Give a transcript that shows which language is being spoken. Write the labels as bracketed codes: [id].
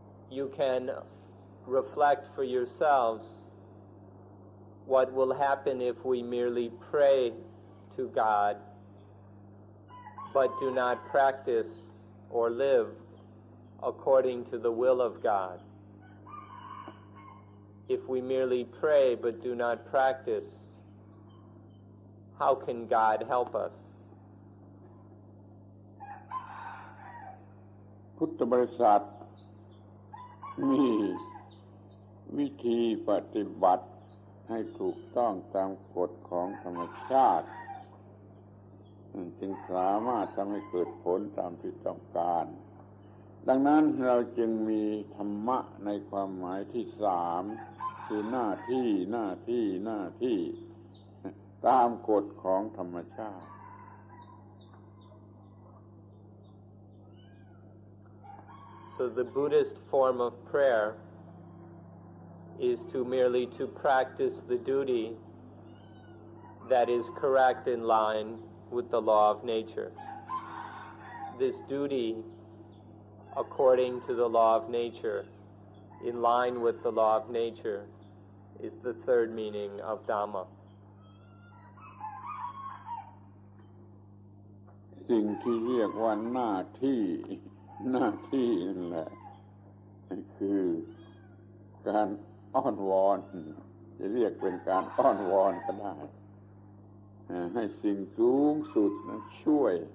[en] You can reflect for yourselves what will happen if we merely pray to God but do not practice or live according to the will of God. If we merely pray but do not practice, how can God help us? [th] พุทธบริษัทมีวิธีปฏิบัติให้ถูกต้องตามกฎของธรรมชาติจึงสามารถทำให้เกิดผลตามที่ต้องการดังนั้นเราจึงมีธรรมะในความหมายที่สามคือหน้าที่ตามกฎของธรรมชาติ [en] So the Buddhist form of prayer is merely to practice the duty that is correct in line with the law of nature. This duty, according to the law of nature, in line with the law of nature, is the third meaning of Dhamma. [th] สิ่งที่เรียกว่าหน้าที่นั่นแหละคือการอ้อนวอนจะเรียกเป็นการอ้อนวอนก็ได้ให้สิ่งสูงสุดนั้นช่วย